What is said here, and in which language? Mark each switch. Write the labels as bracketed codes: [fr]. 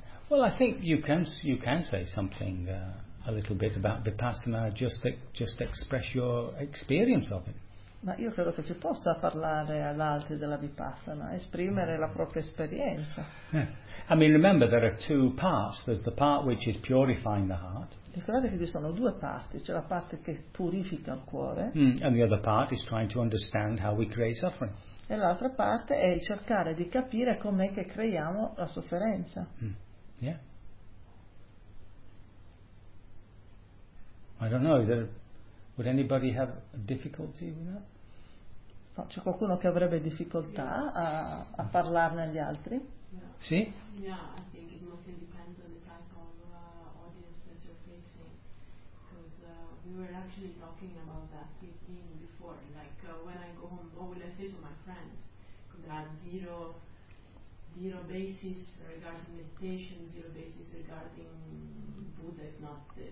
[en] Well, I think you can say something a little bit about vipassana, just express your experience of it. [it] Ma io credo che si possa parlare ad altri della vipassana, esprimere la propria esperienza. [en] Yeah. I mean, remember, there are two parts. There's the part which is purifying the heart. [it] Ricordate che ci sono due parti. C'è la parte che purifica il cuore. [en] And the other part is trying to understand how we create suffering. [it] E l'altra parte è il cercare di capire com'è che creiamo la sofferenza. [en] Yeah. I don't know, would anybody have difficulty with that? [it] No, c'è qualcuno che avrebbe difficoltà a parlarne agli altri? [en] Yeah. Sì? Yeah, I think it mostly depends on the type of audience that you're facing. Because we were actually talking about that with Dean before. Like, when I go home, what will I say to my friends? Because there are zero basis regarding meditation, zero basis regarding Buddha, if not...